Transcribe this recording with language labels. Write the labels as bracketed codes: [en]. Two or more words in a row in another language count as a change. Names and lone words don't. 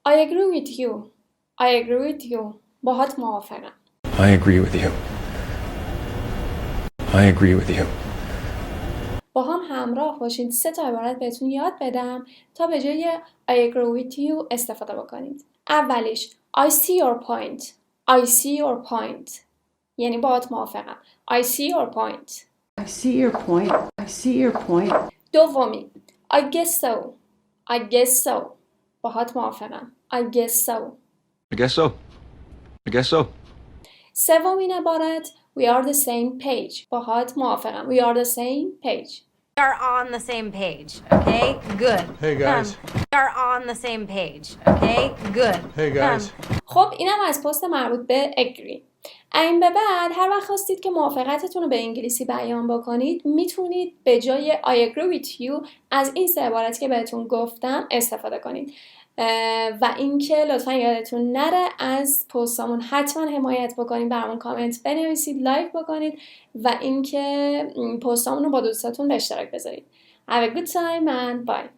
[en] agree with you. I agree with you. [fa] باهات موافقم. [en] I agree with you. I agree with you. [fa] با هم همراه باشید. 3 تا عبارت بهتون یاد بدم تا به جای [en] I agree with you [fa] استفاده بکنید. [en] اولیش I see your point. I see your point. [fa] یعنی باهات موافقم. [en] I see your point. I see your point. I see your point. دومی I guess so. I guess so. [fa] باهات موافقم. [en] I guess so. I guess so. I guess so. [fa] سومین عبارت [en] We are the same page. [fa] باهات موافقم. [en] We are the same page. We are on the same page, okay? Good. Hey guys. We are on the same page, okay? Good. Hey guys. [fa] خب اینم از پست مربوط به agree. این به بعد هر وقت خواستید که موافقتتون رو به انگلیسی بیان بکنید میتونید به جای [en] I agree with you [fa] از این 3 عبارتی که بهتون گفتم استفاده کنید. و اینکه لطفا یادتون نره از پستامون حتما حمایت بکنید، برامون کامنت بنویسید، لایک بکنید و اینکه پستامون رو با دوستاتون به اشتراک بذارید. [en] Have a good time and bye.